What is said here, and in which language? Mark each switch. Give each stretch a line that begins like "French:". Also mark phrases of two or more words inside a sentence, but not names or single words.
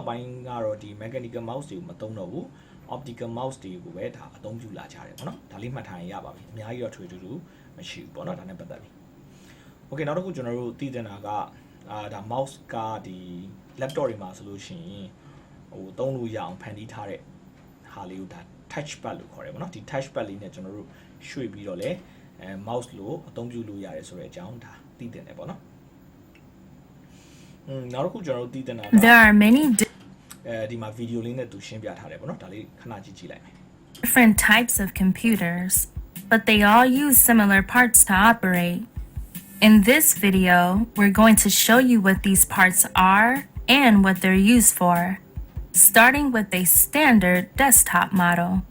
Burmese: ပိုင်းကတော့ဒီ
English: mechanical mouse
Burmese: တွေကိုမသုံးတော့ဘူး
English: optical mouse
Burmese: တွေကိုပဲဒါအသုံးပြုလာကြတယ်ပေါ့နော်ဒါလေးမှတ်ထားရင်ရပါပြီအများကြီးတော့ထွေထူးထူးမရှိဘူးပေါ့နော်ဒါနဲ့ပတ်သက်ပြီး okay နောက်တစ်ခုကျွန်တော်တို့သိတဲ့နာကဒါ mouse ကဒီ laptop တွေမှာဆိုလို့ရှိရင်ဟိုသုံးလို့ရအောင်ဖန်တီးထားတဲ့ဟာလေးကိုဒါ
English: touch pad
Burmese: လို့ခေါ်တယ်ပေါ့နော်ဒီ
English: touch pad
Burmese: လေးနဲ့ကျွန်တော်တို့ရွှေ့ပြီးတော့လဲmouse လို့အသုံးပြုလို့ရတယ်ဆိုတဲ့အကြောင်းဒါသိတဲ့တယ်ပေါ့နော်နောက်တစ်ခုကျွန်တော်တို့သိတဲ့နာက
English: There are many
Burmese: ဒီမှာ video လေးနဲ့သူရှင်းပြထားတယ်ပေါ့နော်ဒါလေးခဏကြည့်လိုက်မယ်
English: different types of computers, but they all use similar parts to operate. In this video, we're going to show you what these parts are and what they're used for, starting with a standard desktop model.